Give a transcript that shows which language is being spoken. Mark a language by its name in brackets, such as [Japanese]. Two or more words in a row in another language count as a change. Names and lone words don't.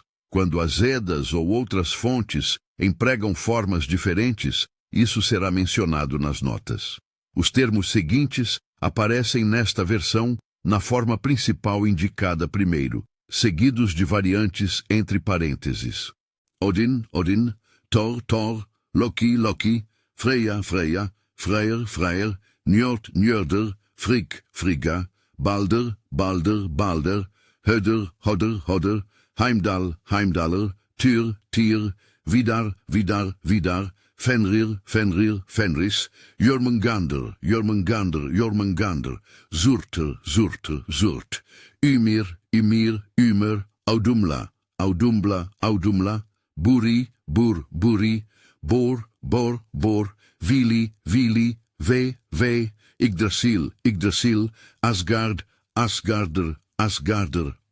[Portuguese] Quando as Edas ou outras fontes empregam formas diferentes, isso será mencionado nas notas. Os termos seguintes aparecem nesta versão na forma principal indicada primeiro, seguidos de variantes entre parênteses. Odin, Odin, Thor, Thor, Loki, Loki, Freya, Freya, Freyr, Freyr, Njord, Njörder, Frigg, Frigga, Balder, Balder, Balder, Höder, Hodder, Hodder, Heimdall, Heimdaller, Tyr, Tyr, Vidar, Vidar, Vidar, Fenrir, Fenrir, Fenris, Jormungandr, Jormungandr, Jormungandr, Surtr, Surtr, Surt, Ymir, Ymir, Ymer, Audumla, Audumbla, Audumla, Buri, Bur, Buri, Bor, Bor, Bor, Vili, Vili, Ve, Ve, Yggdrasil, Yggdrasil, Asgard, Asgardr, Asgardr,